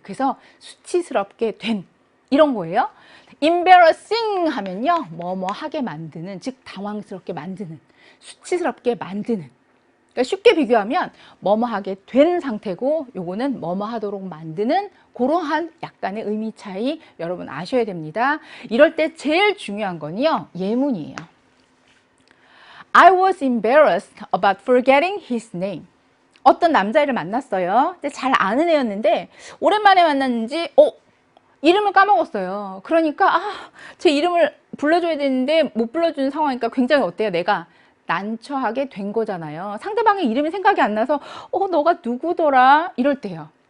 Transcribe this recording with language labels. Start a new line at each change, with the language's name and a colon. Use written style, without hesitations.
Korean: 그래서 수치스럽게 된 이런 거예요. embarrassing 하면요 뭐뭐하게 만드는, 즉 당황스럽게 만드는, 수치스럽게 만드는. 그러니까 쉽게 비교하면 뭐뭐하게 된 상태고 요거는 뭐뭐하도록 만드는 그러한 약간의 의미 차이 여러분 아셔야 됩니다. 이럴 때 제일 중요한 건요 예문이에요.
English: I was embarrassed about forgetting his name.
Korean: 어떤 남자애를 만났어요. 근데 잘 아는 애였는데 오랜만에 만났는지 이름을 까먹었어요. 그러니까 제 이름을 불러줘야 되는데 못 불러주는 상황이니까 굉장히 어때요? 내가 난처하게 된 거잖아요. 상대방의 이름이 생각이 안 나서 너가 누구더라? 이럴 때요.